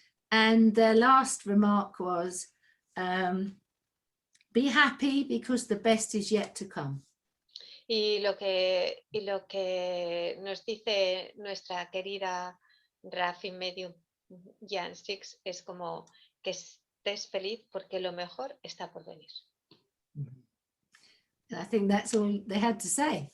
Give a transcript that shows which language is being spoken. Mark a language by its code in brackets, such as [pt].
[en] And the last remark was, be happy because the best is yet to come. [es] Y lo que nos dice nuestra querida Rafi Medium Jan Siggs es como que estés feliz porque lo mejor está por venir. [en] I think that's all they had to say.